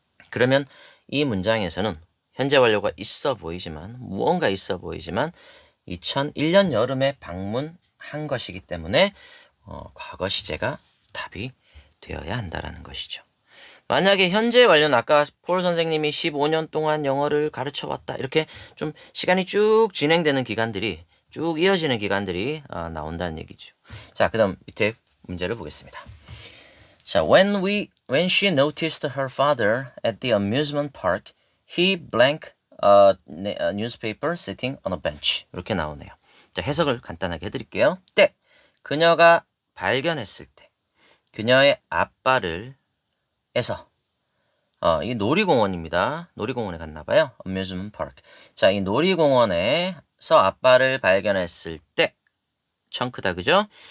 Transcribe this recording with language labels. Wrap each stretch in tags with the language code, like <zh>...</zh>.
<ko>그러면 이 문장에서는 현재 완료가 있어 보이지만 무언가 있어 보이지만 2001년 여름에 방문한 것이기 때문에 과거 시제가 답이 되어야 한다라는 것이죠. 만약에 현재 완료는 아까 폴 선생님이 15년 동안 영어를 가르쳐 왔다. 이렇게 좀 시간이 쭉 진행되는 기간들이 쭉 이어지는 기간들이 나온다는 얘기죠. 자, 그다음 밑에 문제를 보겠습니다.</ko> <en>자, when she noticed her father at the amusement park, he blank a newspaper sitting on a bench.</en> <ko>이렇게 나오네요. 자, 해석을 간단하게 해드릴게요. 때 그녀가 발견했을 때 그녀의 아빠를 에서 이 놀이공원입니다. 놀이공원에 갔나 봐요. amusement park. 자, 이 놀이공원에서 아빠를 발견했을 때 청크다, 그죠?</ko>